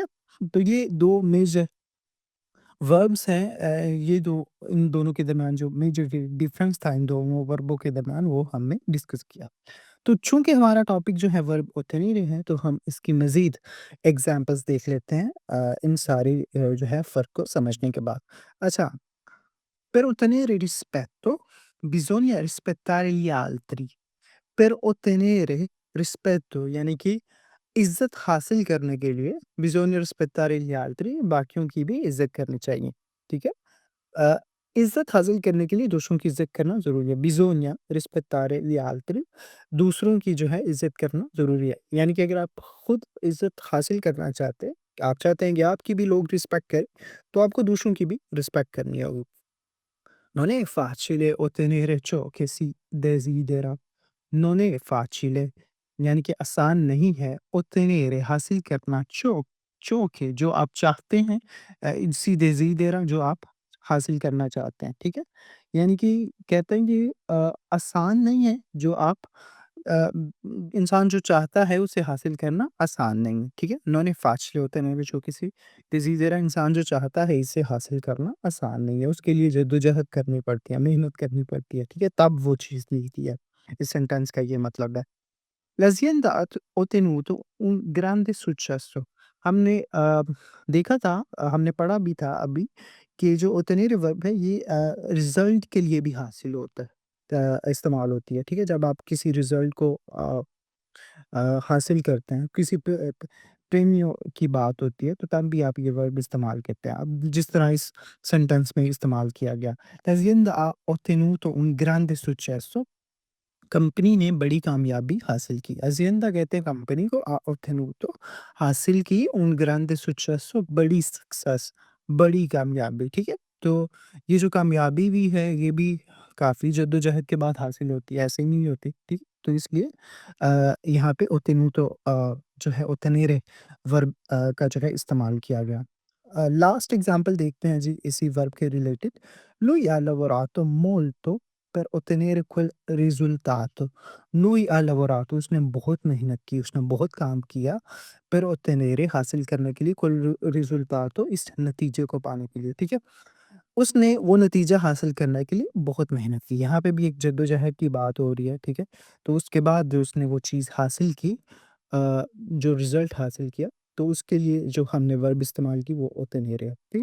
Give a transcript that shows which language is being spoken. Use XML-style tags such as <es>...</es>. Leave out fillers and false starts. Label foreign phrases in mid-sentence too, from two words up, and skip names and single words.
<ur>تو یہ 2</ur> <en>major verbs</en> <ur>ہیں یہ 2 ان دونوں کے درمیان جو</ur> <en>major difference</en> <ur>تھا ان دونوں وربوں کے درمیان وہ ہم نے ڈسکس کیا. تو چونکہ ہمارا ٹاپک جو ہے ورب ottenere ہے، تو ہم اس کی مزید ایگزامپلز دیکھ لیتے ہیں ان ساری جو ہے فرق کو سمجھنے کے بعد. اچھا,</ur> <it>per ottenere rispetto bisogna rispettare gli altri. Per ottenere rispetto</it> <ur>یعنی کہ عزت حاصل کرنے کے لیے</ur> <it>bisogna rispettare gli altri</it> <ur>باقیوں کی بھی عزت کرنی چاہیے، ٹھیک ہے? ا، عزت حاصل کرنے کے لیے دوسروں کی عزت کرنا ضروری ہے.</ur> <it>bisogna rispettare gli altri</it> <ur>دوسروں کی جو ہے عزت کرنا ضروری ہے. یعنی کہ اگر آپ خود عزت حاصل کرنا چاہتے ہیں، آپ چاہتے ہیں کہ آپ کی بھی لوگ ریسپیکٹ کریں، تو آپ کو دوسروں کی بھی ریسپیکٹ کرنی ہوگی.</ur> <it>Non è facile ottenere ciò che si desidera. Non è facile</it> <ur>یعنی کہ آسان نہیں ہے ottenere حاصل کرنا</ur> <it>ciò che</it> <ur>جو آپ چاہتے ہیں</ur> <it>si desidera</it> <ur>جو آپ حاصل کرنا چاہتے ہیں، ٹھیک ہے? یعنی کہ کہتے ہیں کہ آسان نہیں ہے جو آپ انسان جو چاہتا ہے اسے حاصل کرنا آسان نہیں ہے، ٹھیک ہے?</ur> <it>Non è facile ottenere ciò che si desidera</it> <ur>انسان جو چاہتا ہے اسے حاصل کرنا آسان نہیں ہے، اس کے لیے جدوجہد کرنی پڑتی ہے، محنت کرنی پڑتی ہے، ٹھیک ہے? تب وہ چیز ملتی ہے۔ اس سینٹینس کا یہ مطلب ہے.</ur> <it>L'azienda ha ottenuto un grande successo.</it> <ur>ہم نے دیکھا تھا ہم نے پڑھا بھی تھا ابھی کہ جو ottenere ورب ہے یہ رزلٹ کے لیے بھی حاصل ہوتا ہے استعمال ہوتی ہے، ٹھیک ہے? جب آپ کسی رزلٹ کو حاصل کرتے ہیں، کسی پریمیوں کی بات ہوتی ہے، تو تب بھی آپ یہ ورب استعمال کرتے ہیں. اب جس طرح اس سینٹینس میں استعمال کیا گیا,</ur> <it>l'azienda ha ottenuto un grande successo.</it> <ur>کمپنی نے بڑی کامیابی حاصل کی. اجیندا کہتے ہیں کمپنی کو ottenuto حاصل کی</ur> <it>un grande successo</it> <ur>بڑی سکسیس، بڑی کامیابی، ٹھیک ہے? تو یہ جو کامیابی بھی ہے، یہ بھی کافی جدوجہد کے بعد حاصل ہوتی ہے، ایسے ہی نہیں ہوتی، ٹھیک? تو اس لیے یہاں پہ ottenuto جو ہے ottenere ورب کا جو ہے استعمال کیا گیا. لاسٹ ایگزامپل دیکھتے ہیں جی اسی ورب کے ریلیٹڈ.</ur> <it>Lui ha lavorato molto per ottenere quel risultato. Lui ha lavorato</it> <ur>اس نے بہت محنت کی، اس نے بہت کام کیا</ur> <it>per ottenere</it> <ur>حاصل کرنے کے لیے</ur> <it>quel risultato</it> <ur>اس نتیجے کو پانے کے لیے، ٹھیک ہے? اس نے وہ نتیجہ حاصل کرنے کے لیے بہت محنت کی. یہاں پہ بھی ایک جدوجہد کی بات ہو رہی ہے، ٹھیک ہے؟ تو اس کے بعد جو اس نے وہ چیز حاصل کی جو رزلٹ حاصل کیا، تو اس کے لیے جو ہم نے ورب استعمال کی وہ ottenere ہے، ٹھیک?</ur>